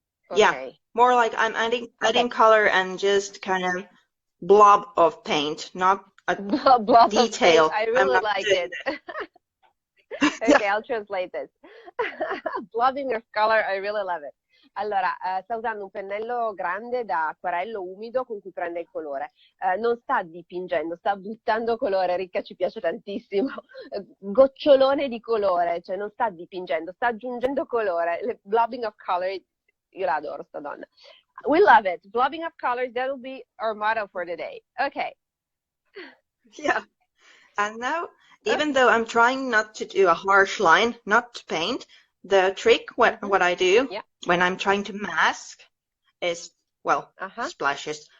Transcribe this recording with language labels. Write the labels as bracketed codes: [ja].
[en] No. Yeah, more like I'm adding color and just kind of blob of paint, not a blob detail. Of paint. I really like it. Okay, I'll translate this. Blobbing of color, I really love it. [it] Allora, sta usando un pennello grande da acquarello umido con cui prende il colore. Non sta dipingendo, sta buttando colore. Ricca, ci piace tantissimo. Gocciolone di colore, cioè non sta dipingendo, sta aggiungendo colore. [en] Blobbing of color, [it] io la adoro sta donna. [en] We love it. Blobbing of colors, that will be our motto for today. Okay. Yeah. And now, even though I'm trying not to do a harsh line, not to paint, the trick, what I do when I'm trying to mask is, well, splashes.